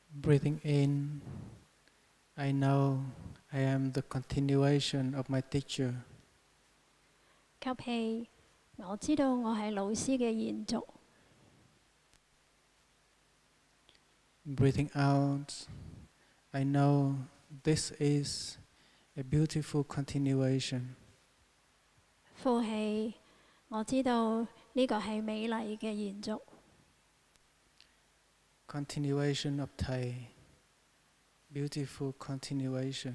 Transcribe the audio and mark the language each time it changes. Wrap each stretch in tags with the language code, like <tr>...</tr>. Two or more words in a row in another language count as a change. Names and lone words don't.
<en>Breathing in, I know I am the continuation of my teacher.</en> <yue>吸氣，我知道我係老師嘅延續。</yue> <en>Breathing out, I know this is a beautiful continuation.</en> <yue>呼氣，我知道呢個係美麗嘅延續。</yue> <en>Continuation of Thai, beautiful continuation.</en>